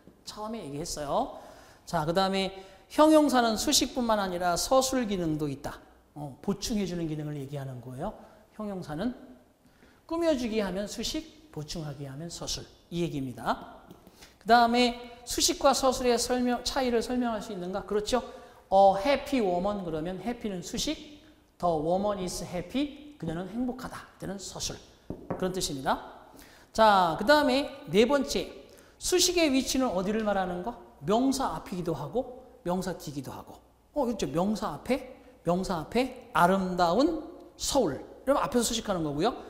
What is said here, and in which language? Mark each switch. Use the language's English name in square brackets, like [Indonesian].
[Korean] 처음에 얘기했어요. 자, 그 다음에 형용사는 수식뿐만 아니라 서술 기능도 있다. 보충해주는 기능을 얘기하는 거예요. 형용사는 꾸며주기 하면 수식, 보충하기 하면 서술. 이 얘기입니다. 그 다음에 수식과 서술의 차이를 설명할 수 있는가? 그렇죠. [English] happy woman [Korean] 그러면 [English] happy는 수식, the woman is happy, [Korean] 그녀는 행복하다. 이때는 서술. 그런 뜻입니다. 자, 그 다음에 네 번째, 수식의 위치는 어디를 말하는 거? 명사 앞이기도 하고 명사 뒤기도 하고. 그렇죠. 명사 앞에 아름다운 서울. 이러면 앞에서 수식하는 거고요.